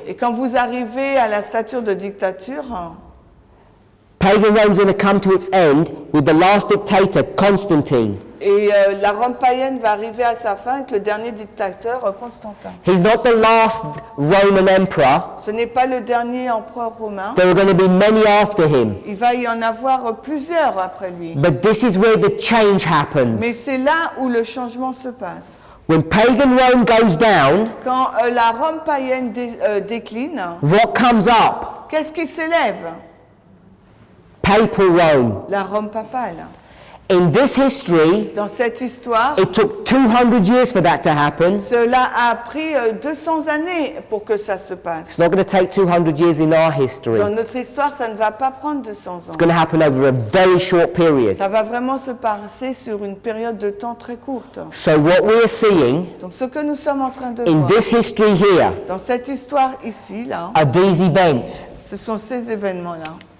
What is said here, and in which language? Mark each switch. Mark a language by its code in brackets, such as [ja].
[fr] Et quand vous arrivez à la stature de dictature, [en] pagan Rome's going to come to its end with the last dictator, Constantine. [fr] et la Rome païenne va arriver à sa fin avec le dernier dictateur, Constantin. [en] He's not the last Roman emperor. [fr] Ce n'est pas le dernier empereur romain. [en] There are going to be many after him. [fr] Il va y en avoir plusieurs après lui. [en] But this is where the change happens. [fr] Mais c'est là où le changement se passe. [en] When pagan Rome goes down, [fr] Quand la Rome païenne décline, [en] what comes up? [fr] qu'est-ce qui s'élève? [en] Papal Rome. [fr] La Rome papale. [en] In this history, [fr] Dans cette histoire, [en] it took 200 years for that to happen. [fr] cela a pris 200 années pour que ça se passe. [en] It's not going to take 200 years in our history. [fr] Dans notre histoire, ça ne va pas prendre 200 [en] It's [fr] ans. [en] going to happen over a very short period. [fr] Ça va vraiment se passer sur une période de temps très courte. [en] So what we are seeing [fr] Donc ce que nous sommes en train de [en] in [fr] voir, [en] this history here [fr] dans cette histoire ici, là, [en] are these events. [fr] ce sont ces événements-là.